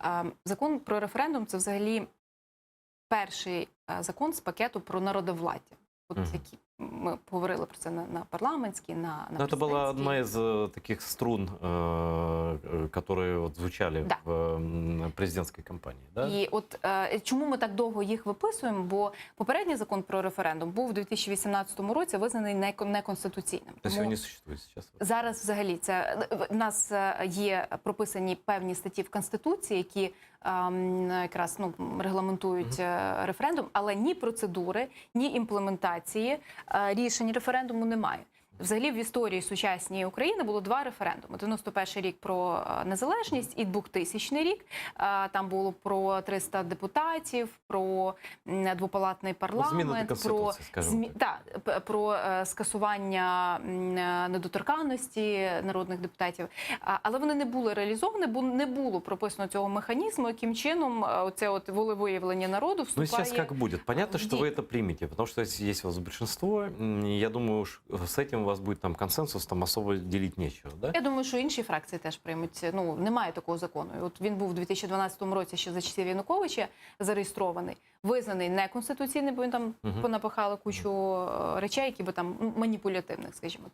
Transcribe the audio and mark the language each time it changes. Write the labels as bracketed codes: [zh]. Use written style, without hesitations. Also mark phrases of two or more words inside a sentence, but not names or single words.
[uk] Закон про референдум – це взагалі перший закон з пакету про народовладдя. От які ми говорили про це на парламентській, на [ru] Но это была одна из таких струн, которые вот звучали Да. в президентской кампании. Да? [uk] І от чому ми так довго їх виписуємо? Бо попередній закон про референдум був у 2018 році визнаний неконституційним. [ru] То есть его не существует сейчас? [uk] Зараз взагалі в нас є прописані певні статті в Конституції, які якраз регламентують референдум, але ні процедури, ні імплементації рішень референдуму немає. Взагалі в історії сучасній України було два референдуми. 91-й рік про незалежність і 2000 рік. Там було про 300 депутатів, про двопалатний парламент, про скасування недоторканності народних депутатів. Але вони не були реалізовані, бо не було прописано цього механізму, яким чином оце от волевиявлення народу вступає. [ru] Ну, сейчас как будет? Понятно, что вы это примете, потому что есть у вас большинство. Я думаю, с этим у вас буде там консенсус, там особо [uk] ділити нічого, [ru] да? [uk] Я думаю, що інші фракції теж приймуть. Ну, немає такого закону. От він був у 2012 році ще за часів Януковича зареєстрований, визнаний неконституційним, бо він там понапихали кучу речей, які би там маніпулятивних, скажімо так.